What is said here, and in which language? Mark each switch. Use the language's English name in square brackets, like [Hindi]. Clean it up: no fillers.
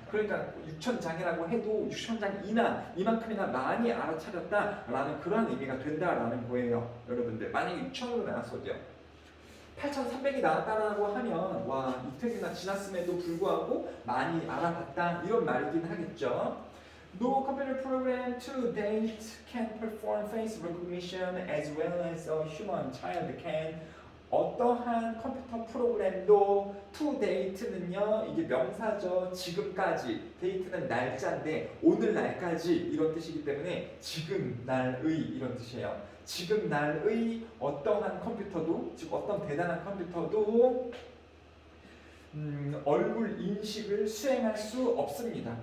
[Korean] 그러니까 6,000장이라고 해도 6,000장이나 이만큼이나 많이 알아차렸다라는 그런 의미가 된다라는 거예요. 여러분들 만약에 6,000으로 나왔어도요 8,300이 나왔다라고 하면 와 이틀이나 지났음에도 불구하고 많이 알아봤다 이런 말이긴 하겠죠. [English] No computer program to date can perform face recognition as well as a human child can. [Korean] 어떠한 컴퓨터 프로그램도 to date는요 이게 명사죠. 지금까지 date는 날짜인데 오늘 날까지 이런 뜻이기 때문에 지금 날의 이런 뜻이에요. 지금 날의 어떠한 컴퓨터도 즉 어떤 대단한 컴퓨터도 얼굴 인식을 수행할 수 없습니다.